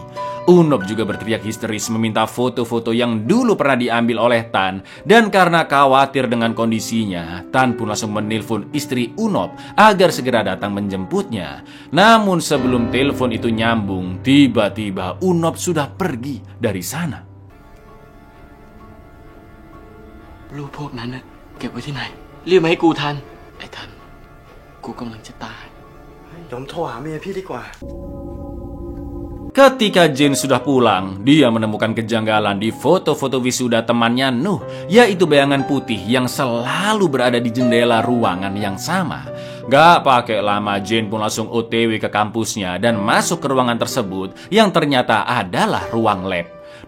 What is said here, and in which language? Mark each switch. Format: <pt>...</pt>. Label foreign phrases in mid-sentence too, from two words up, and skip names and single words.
<id>Unop juga berteriak histeris meminta foto-foto yang dulu pernah diambil oleh Tan, dan karena khawatir dengan kondisinya, Tan pun langsung menelpon istri Unop agar segera datang menjemputnya. Namun sebelum telepon itu nyambung, tiba-tiba Unop sudah pergi dari sana.</id> <th>รูปพวกนั้นน่ะเก็บไว้ที่ไหนรีบมาให้กูทันไอ้ทันกูกำลังจะตาย เดี๋ยวผมโทรหาเมียพี่ดีกว่า</th> <id>Ketika Jin sudah pulang, dia menemukan kejanggalan di foto-foto wisuda temannya Nuh, yaitu bayangan putih yang selalu berada di jendela ruangan yang sama. Gak pakai lama, Jin pun langsung OTW ke kampusnya dan masuk ke ruangan tersebut yang ternyata adalah ruang lab.</id>